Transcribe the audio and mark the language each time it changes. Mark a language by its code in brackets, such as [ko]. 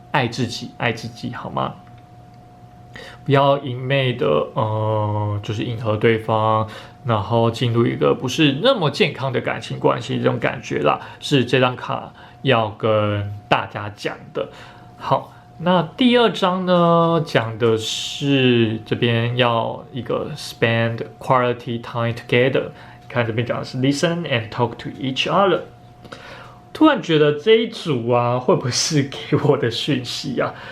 [zh] 爱自己，爱自己，好吗？不要一昧的，就是迎合对方，然后进入一个不是那么健康的感情关系，这种感觉啦，是这张卡要跟大家讲的。好，那第二张呢，讲的是这边要一个 [en] spend quality time together。 [zh] 看这边讲的是 [en] listen and talk to each other。 [zh] 突然觉得这一组啊，会不会是给我的讯息啊？